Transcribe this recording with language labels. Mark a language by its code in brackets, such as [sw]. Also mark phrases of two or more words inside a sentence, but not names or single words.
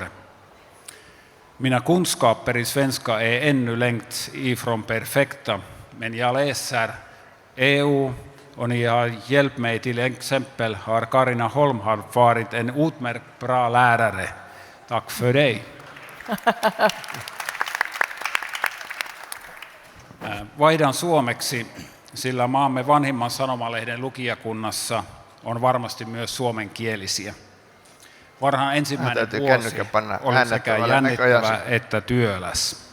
[sv] Mina kunskaper i svenska är ännu långt ifrån perfekta, men jag läser EU och ni har hjälpt mig. Till exempel har Carina Holm varit en utmärkt bra lärare. Tack för dig. [fi] Vaihdan suomeksi, sillä maamme vanhimman sanomalehden lukijakunnassa on varmasti myös suomenkielisiä. Varhaan ensimmäinen vuosi oli sekä jännittävä että työläs.